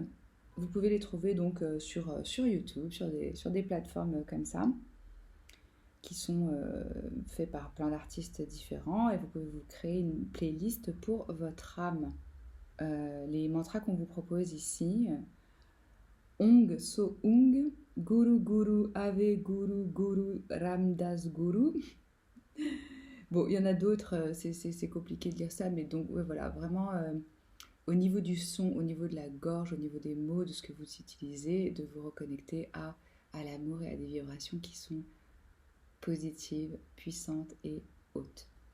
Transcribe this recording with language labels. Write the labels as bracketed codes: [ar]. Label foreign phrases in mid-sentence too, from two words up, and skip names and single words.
[fr] Vous pouvez les trouver donc sur YouTube, sur des plateformes comme ça, qui sont faits par plein d'artistes différents, et vous pouvez vous créer une playlist pour votre âme. Les mantras qu'on vous propose ici, [pa] Ong So Ong, Guru Guru Ave Guru Guru Ramdas Guru, [fr] Bon, il y en a d'autres, c'est compliqué de lire ça, mais donc ouais, voilà, vraiment au niveau du son, au niveau de la gorge, au niveau des mots, de ce que vous utilisez, de vous reconnecter à l'amour et à des vibrations qui sont positives, puissantes et hautes.